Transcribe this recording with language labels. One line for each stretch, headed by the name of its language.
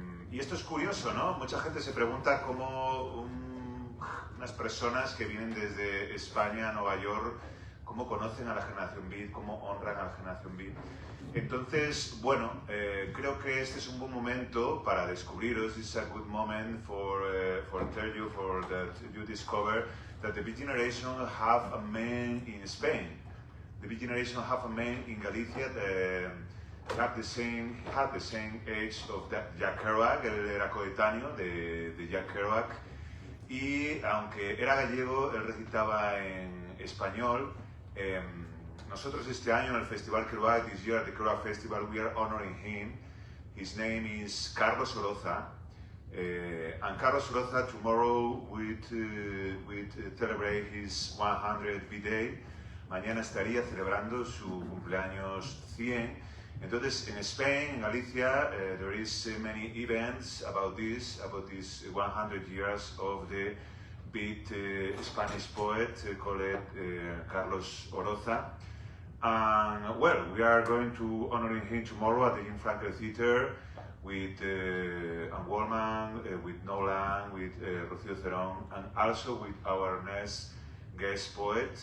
Spanish: Y esto es curioso, ¿no? Mucha gente se pregunta cómo unas personas que vienen desde España a Nueva York, cómo conocen a la generación Beat, cómo honran a la generación Beat. Entonces, bueno, creo que este es un buen momento para descubriros.
English: This is a good moment for tell you, for that you discover that the Beat Generation have a man in Spain. The Beat Generation have a man in Galicia that had the same age of Jack Kerouac.
Spanish: Él era coetáneo de Jack Kerouac. Y aunque era gallego, él recitaba en español. Nosotros este año en el Festival KEROUAC,
English: this year at the KEROUAC Festival, we are honoring him. His name is Carlos Oroza. And Carlos Oroza tomorrow will celebrate his 100th birthday.
Spanish: Mañana estaría celebrando su cumpleaños 100. Entonces, en
English: Spain, en Galicia, there is many events about this 100 years of the beat Spanish poet called Carlos Oroza. And well, we are going to honoring him tomorrow at the Jim Frankel Theater with Ann Wallman, with Nolan, with Rocío Cerón, and also with our next guest poet.